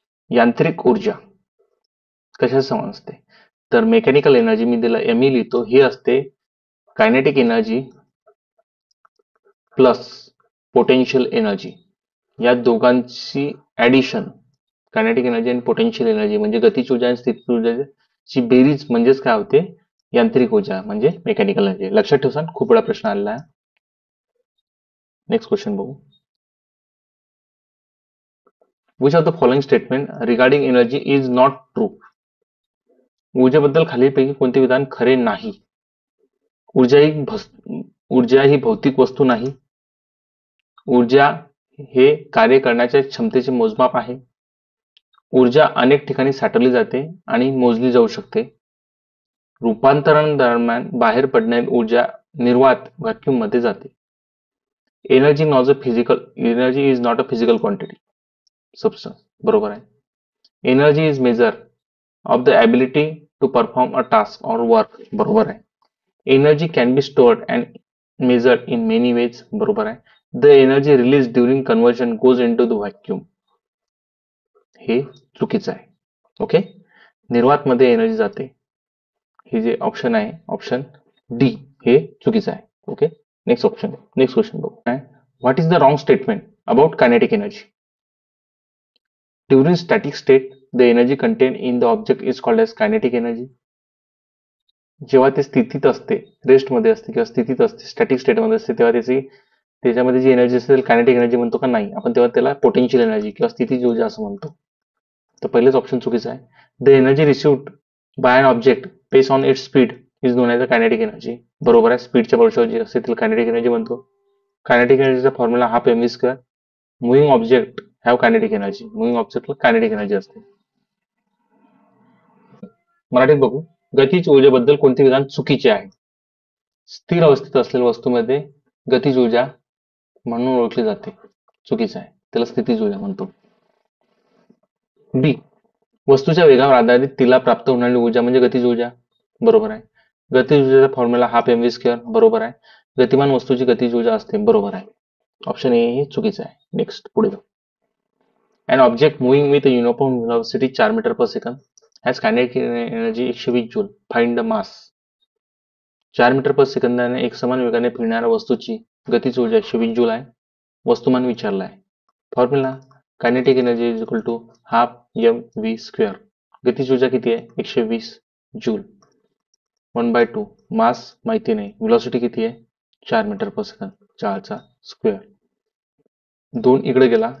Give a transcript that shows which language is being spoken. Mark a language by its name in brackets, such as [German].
[Marathi] यांत्रिक ऊर्जा कशा समान असते, तर मेकॅनिकल एनर्जी मी दिला एम लिहितो, ही असते kinetic energy plus potential energy, या दोघांची ऍडिशन, कायनेटिक एनर्जी आणि पोटेन्शियल एनर्जी म्हणजे गतीज ऊर्जा आणि स्थितिज ऊर्जाची बेरीज, म्हणजेच काय होते, यांत्रिक ऊर्जा म्हणजे मेकॅनिकल एनर्जी. लक्षात ठेवा, खूप वेळा प्रश्न आलेला आहे. नेक्स्ट क्वेश्चन बघू. [English] Which of the following statement regarding energy is not true. [Marathi] ऊर्जेबद्दल खालीलपैकी कोणते विधान खरे नाही. ऊर्जा ही भौतिक वस्तू नाही. ऊर्जा हे कार्य करण्याच्या क्षमतेचे मोजमाप आहे. ऊर्जा अनेक ठिकाणी साठवली जाते आणि मोजली जाऊ शकते. रूपांतरण दरम्यान बाहेर पडणारी ऊर्जा निर्वात व्हॅक्यूम मध्ये जाते. [English] Energy is not a physical quantity substance. [Marathi] बरोबर आहे. [English] Energy is measure of the ability to perform a task or work. [Marathi] बरोबर आहे. [English] Energy can be stored and measured in many ways. बरोबर आहे. The energy release during conversion goes into the vacuum. [Marathi] हे चुकीचं आहे. [English] Okay. [Marathi] निर्वात मध्ये energy जाते. हे जे ऑप्शन आहे, ऑप्शन डी, हे चुकीचं आहे. [English] Okay. [Marathi] नेक्स्ट क्वेश्चन बघू. [English] What is the wrong statement about kinetic energy? During static state the energy contain in the object is called as kinetic energy. [Marathi] जेव्हा ते स्थितीत असते, रेस्टमध्ये असते किंवा स्थितीत असते, स्टॅटिक स्टेटमध्ये असते, तेव्हा त्याच्यामध्ये जी एनर्जी असते कायनेटिक एनर्जी म्हणतो का? नाही, आपण तेव्हा त्याला पोटेन्शियल एनर्जी किंवा स्थितीज ऊर्जा असं म्हणतो. तर पहिलेच ऑप्शन चुकीचं आहे. [English] The energy received by an object base on its speed is known as a kinetic energy. [Marathi] बरोबर आहे. स्पीडच्या बळशावर जी असते तिला कायनेटिक एनर्जी म्हणतो. Kinetic एनर्जीचा formula half mv square. [English] Moving object have kinetic energy. [Marathi] Moving ऑब्जेक्टला कायनेटिक एनर्जी असते. मराठीत बघू. गतीज ऊर्जेबद्दल कोणते विधान चुकीचे आहे? स्थिर अवस्थेत असलेल्या वस्तूमध्ये गतीज ऊर्जा म्हणून ओळखली जाते. चुकीचं आहे. त्याला स्थितीज ऊर्जा म्हणतो. बी. वस्तूच्या वेगावर आधारित तिला प्राप्त होणारी ऊर्जा म्हणजे गतीज ऊर्जा. बरोबर आहे. गतीज ऊर्जेचा फॉर्म्युला हाफ mv स्क्वेअर. बरोबर आहे. गतिमान वस्तूची गतीज ऊर्जा असते. बरोबर आहे. ऑप्शन ए हे चुकीचं आहे. नेक्स्ट पुढे जाऊ. [English] An object moving with a uniform velocity 4 metre per second has kinetic energy 120 joule. Find the mass. [Marathi] 4 metre पर सेकंदाने एक समान वेगाने फिरणाऱ्या वस्तूची गतीज ऊर्जा 120 जूल आहे. वस्तुमान विचारला आहे. [English] Formula kinetic energy is equal to half mv square. [Marathi] गतीज ऊर्जा किती आहे? 120 जूल. 1/2. मास माहिती नाही. व्हेलॉसिटी किती आहे? 4 मीटर पर सेकंद. 4चा स्क्वेअर. 2 इकडे गेला.